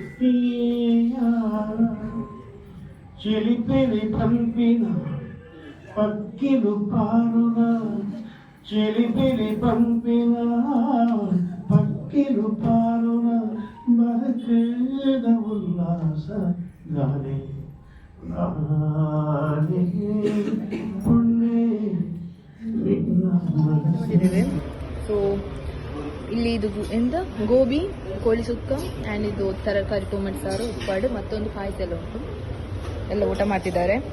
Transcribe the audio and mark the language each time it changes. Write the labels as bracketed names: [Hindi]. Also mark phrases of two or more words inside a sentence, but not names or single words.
[Tulu] ಚಿಲಿಪಿಲಿ ಪಂಪಿನ ಪಕ್ಕಿಲು ಪಾರುನ ಚಿಲಿಪಿಲಿ ಪಂಪಿನ ಪಕ್ಕಿಲು ಪಾರುನ ಬದುಕದ ಉಲ್ಲಾಸ ಗಾನೆ [Kannada] ನೋಡಿದ್ದೇವೆ. [Tulu] ಸೊ ಇಲ್ಲಿ ಇದು ಎಂತ ಗೋಬಿ, ಕೋಳಿ ಸುಕ್ಕ ಆ್ಯಂಡ್ ಇದು ತರಕಾರಿ ಟೊಮೆಟೊ ಸಾರು, ಉಪ್ಪಾಡು, ಮತ್ತೊಂದು ಪಾಯಸ ಎಲ್ಲ ಉಂಟು.